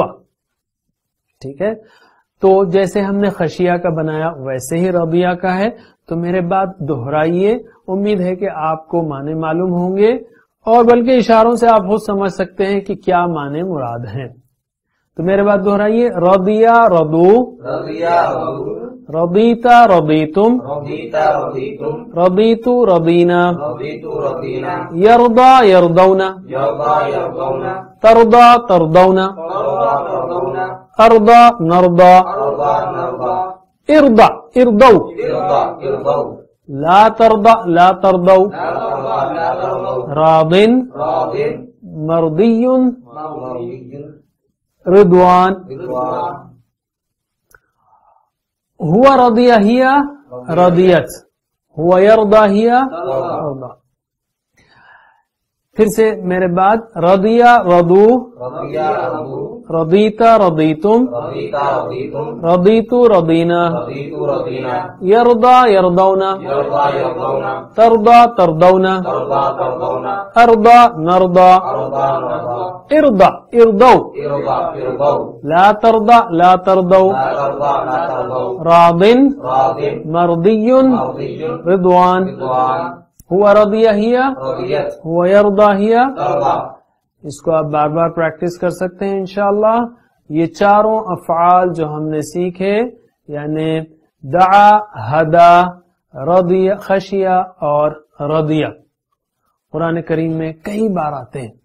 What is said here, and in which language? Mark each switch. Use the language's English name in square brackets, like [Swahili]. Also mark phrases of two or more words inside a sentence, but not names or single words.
[Urdu] ٹھیک ہے، تو جیسے ہم نے خشیہ کا بنایا ویسے ہی رضیہ کا ہے. تو میرے بات دہرائیے، امید ہے کہ آپ کو معنی معلوم ہوں گے، اور بلکہ اشاروں سے آپ خود سمجھ سکتے ہیں کہ کیا معنی مراد ہیں. تو میرے بات دہرائیے. [Arabic] رضیہ رضو، رضیہ رضو، رضیتا رضیتم، رضیتا رضیتم، رضیتو رضینا، رضیتو رضینا، یرضا یرضونا، یرضا یرضونا، ترضا ترضونا، ترضا ترضونا، ارضا نرضا، ارضا نرضا، ارضا ارضو. ارضا ارضو، لا ترضا لا ترضو. لا ترضا لا ترضو، راض راض، مرضی مرضی، رضوان. رضوان، ہوا رضیہ ہیا رضیت، ہوا یرضا ہیا ترضا. [Urdu] رضا. پھر سے میرے بعد [Arabic] رضیا رضو، رضیا رضو، رضیتا رضیتم، رضیتا رضیتم، رضیتو رضینا، رضیتو رضینا، یرضا یرضونا، یرضا یرضونا، ترضا ترضونا، ترضا ترضونا، ارضا نرضا، ارضا نرضا، ارضا ارضو، ارضا ارضو، لا ترضا لا ترضو، لا ترضا لا ترضو، راض راض، مرضی مرضی، رضوان، رضوان، ہوا رضیہ ہیا، رضیت، ہوا یرضا ہیا. ترضا. [Urdu] اس کو آپ بار بار پریکٹس کر سکتے ہیں انشاءاللہ. یہ چاروں افعال جو ہم نے سیکھے یعنی دعا، ہدا، رضیہ، خشیہ اور رضیہ قرآن کریم میں کئی بار آتے ہیں.